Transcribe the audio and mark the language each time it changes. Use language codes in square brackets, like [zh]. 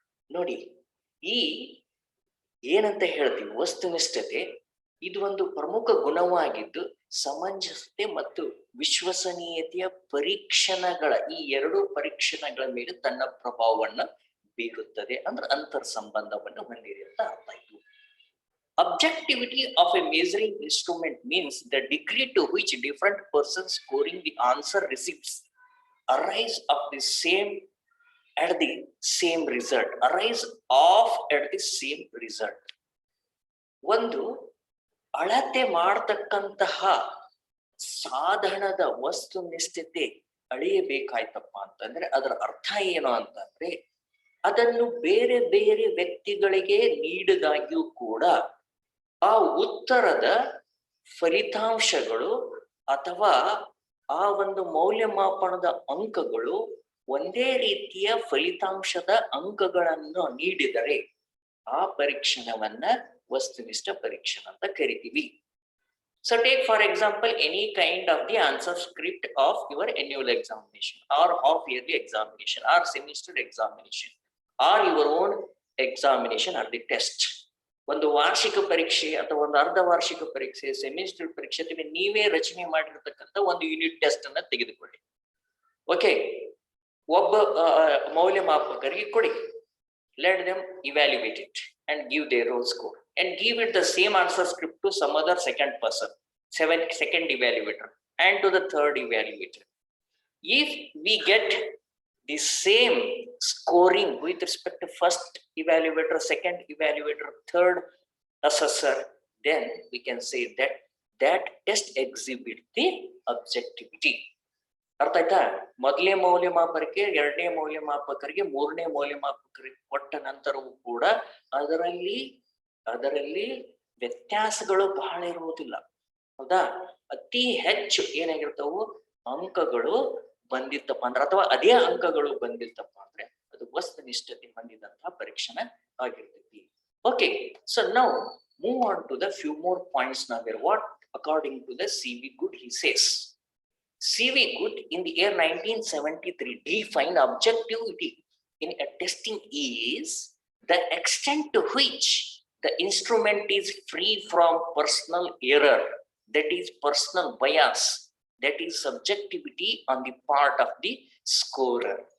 [kn] ನೋಡಿ, ಈ ಏನಂತ ಹೇಳ್ತೀವಿ ವಸ್ತುನಿಷ್ಠತೆ, ಇದು ಒಂದು ಪ್ರಮುಖ ಗುಣವಾಗಿದ್ದು ಸಮಂಜಸತೆ ಮತ್ತು ವಿಶ್ವಸನೀಯತೆಯ ಪರೀಕ್ಷಣಗಳ ಈ 2 ಪರೀಕ್ಷಣಗಳ ಮೇಲೆ ತನ್ನ ಪ್ರಭಾವವನ್ನು ಬೀರುತ್ತದೆ. ಅಂದ್ರೆ ಅಂತರ್ ಸಂಬಂಧವನ್ನು ಹೊಂದಿದೆ ಅಂತ ಅರ್ಥ ಆಯ್ತು. [en] Objectivity of a measuring instrument means the degree to which different persons scoring the answer receipts arise of the same at the same result. Arise of at the same result. [kn] ಒಂದು ಅಳತೆ ಮಾಡತಕ್ಕಂತಹ ಸಾಧನದ ವಸ್ತುನಿಷ್ಠತೆ ಅಳೆಯಬೇಕಾಯ್ತಪ್ಪ ಅಂತಂದ್ರೆ ಅದರ ಅರ್ಥ ಏನು ಅಂತಂದ್ರೆ ಅದನ್ನು ಬೇರೆ ಬೇರೆ ವ್ಯಕ್ತಿಗಳಿಗೆ ನೀಡಿದಾಗ್ಯೂ ಕೂಡ ಆ ಉತ್ತರದ ಫಲಿತಾಂಶಗಳು ಅಥವಾ ಆ ಒಂದು ಮೌಲ್ಯಮಾಪನದ ಅಂಕಗಳು ಒಂದೇ ರೀತಿಯ ಫಲಿತಾಂಶದ ಅಂಕಗಳನ್ನು ನೀಡಿದರೆ ಆ ಪರೀಕ್ಷಣವನ್ನ ವಸ್ತುನಿಷ್ಠ ಪರೀಕ್ಷಣ ಅಂತ ಕರಿತೀವಿ. [en] So take for example any kind of the answer script of your annual examination or half yearly examination or semester examination or your own examination or the test. [kn] ಒಂದು ವಾರ್ಷಿಕ ಪರೀಕ್ಷೆ ಅಥವಾ ಒಂದು ಅರ್ಧ ವಾರ್ಷಿಕ ಪರೀಕ್ಷೆ, ಸೆಮಿಸ್ಟರ್ ಪರೀಕ್ಷೆ ನೀವೇ ರಚನೆ ಮಾಡಿರ್ತಕ್ಕಂಥ ಒಂದು ಯೂನಿಟ್ ಟೆಸ್ಟ್ ಅನ್ನ ತೆಗೆದುಕೊಳ್ಳಿ. ಓಕೆ, ಒಬ್ಬ ಮೌಲ್ಯಮಾಪಕರಿಗೆ ಕೊಡಿ. [en] Let them evaluate it and give their own score and give it the same answer script to some other second person, second evaluator and to the third evaluator. If we get the same scoring with respect to first evaluator, second evaluator, third assessor, then we can say that that test exhibits the objectivity. [kn] ಅರ್ಥ ಆಯ್ತಾ? ಮೊದಲನೇ ಮೌಲ್ಯಮಾಪಕರಿಗೆ, ಎರಡನೇ ಮೌಲ್ಯಮಾಪಕರಿಗೆ, ಮೂರನೇ ಮೌಲ್ಯಮಾಪಕರಿಗೆ ಕೊಟ್ಟ ನಂತರವೂ ಕೂಡ ಅದರಲ್ಲಿ ವ್ಯತ್ಯಾಸಗಳು ಬಹಳ ಇರುವುದಿಲ್ಲ. ಹೌದಾ? ಅತಿ ಹೆಚ್ಚು ಏನಾಗಿರ್ತಾವು ಅಂಕಗಳು ಬಂದಿತ್ತಪ್ಪ ಅಂದ್ರೆ, ಅಥವಾ ಅದೇ ಅಂಕಗಳು ಬಂದಿತ್ತಪ್ಪ ಅಂದ್ರೆ ಅದು ವಸ್ತುನಿಷ್ಠತೆ ಹೊಂದಿದಂತಹ ಪರೀಕ್ಷಣ ಆಗಿರ್ತೈತಿ. [en] Okay, so now move on to the few more points. [kn] ನಾವ್ [en] What according to the C.V. Good he says. C.V. Good in the year 1973 defined objectivity in a testing is the extent to which the instrument is free from personal error, that is personal bias, that is subjectivity on the part of the scorer.